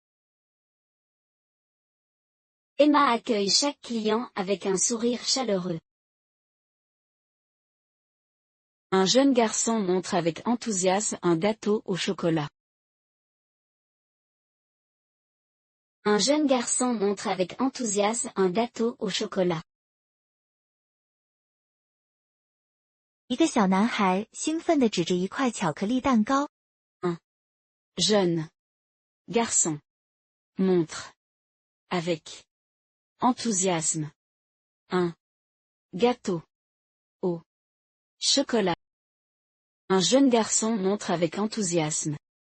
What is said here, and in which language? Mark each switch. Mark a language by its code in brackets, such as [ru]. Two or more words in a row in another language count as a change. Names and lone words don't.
[fr] Emma accueille chaque client avec un sourire chaleureux. Un jeune garçon montre avec enthousiasme un gâteau au chocolat. Un jeune garçon montre avec enthousiasme un gâteau au chocolat. [zh] 一个小男孩兴奋地指着一块巧克力蛋糕。 [fr] Un jeune garçon montre avec Enthousiasme. Un gâteau au chocolat. Un jeune garçon montre avec enthousiasme.